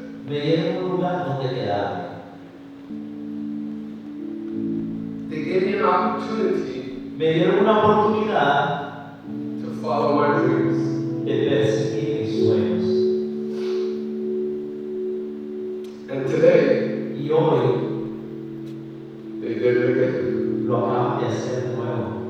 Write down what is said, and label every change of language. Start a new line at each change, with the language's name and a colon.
Spanish: me dieron un lugar donde quedarme.
English: They gave me an opportunity
Spanish: Me dieron una oportunidad
English: to follow my dreams.
Spanish: de perseguir mis sueños.
English: And today,
Spanish: Y hoy
English: they did it again.
Spanish: lo acaban de hacer de nuevo.